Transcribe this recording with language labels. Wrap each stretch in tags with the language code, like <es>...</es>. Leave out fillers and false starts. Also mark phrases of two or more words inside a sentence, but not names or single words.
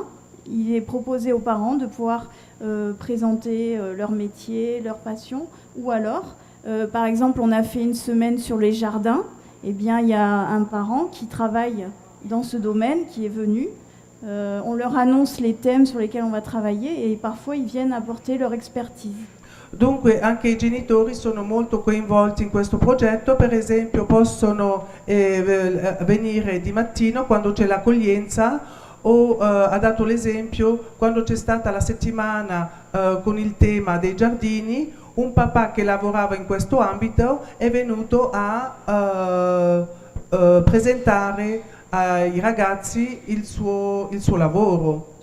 <fr>Il est proposé aux parents de pouvoir présenter leur métier, leur passion. Ou alors, par exemple, on a fait une semaine sur les jardins. Eh bien, il y a un parent qui travaille dans ce domaine qui est venu. On leur annonce les thèmes sur lesquels on va travailler et parfois ils viennent apporter leur expertise.</fr> <it>Dunque anche i genitori sono molto coinvolti in questo progetto, per esempio possono venire di mattino quando c'è l'accoglienza o ha dato l'esempio quando c'è stata la settimana con il tema dei giardini, un papà che lavorava in questo ambito è venuto a presentare ai ragazzi il suo lavoro.</it>